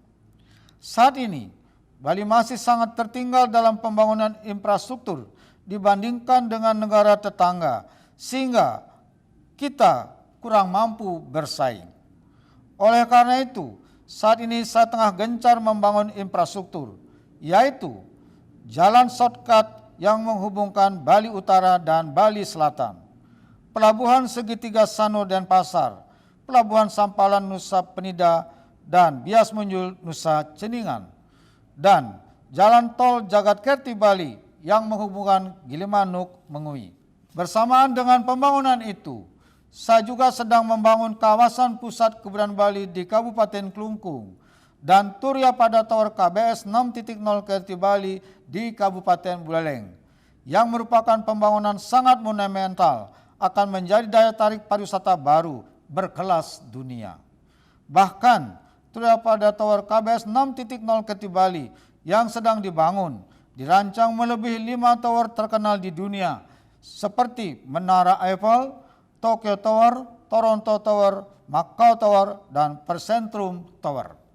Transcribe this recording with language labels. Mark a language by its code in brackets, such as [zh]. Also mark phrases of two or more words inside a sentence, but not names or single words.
[id] Saat ini, Bali masih sangat tertinggal dalam pembangunan infrastruktur dibandingkan dengan negara tetangga, sehingga kita kurang mampu bersaing. Oleh karena itu, saat ini saya tengah gencar membangun infrastruktur, yaitu jalan shortcut yang menghubungkan Bali Utara dan Bali Selatan, Pelabuhan Segitiga Sano Denpasar, Pelabuhan Sampalan Nusa Penida, dan Bias Munjul Nusa Ceningan, dan jalan tol Jagat Kerti Bali yang menghubungkan Gilimanuk Mengui. Bersamaan dengan pembangunan itu, saya juga sedang membangun kawasan pusat kebudayaan Bali di Kabupaten Klungkung dan Turya pada Tower KBS 6.0 Kerti Bali di Kabupaten Buleleng, yang merupakan pembangunan sangat monumental akan menjadi daya tarik pariwisata baru berkelas dunia. Bahkan Turya pada Tower KBS 6.0 Kerti Bali yang sedang dibangun dirancang melebihi 5 tower terkenal di dunia seperti Menara Eiffel, Tokyo Tower, Toronto Tower, Macau Tower, dan Persentrum Tower.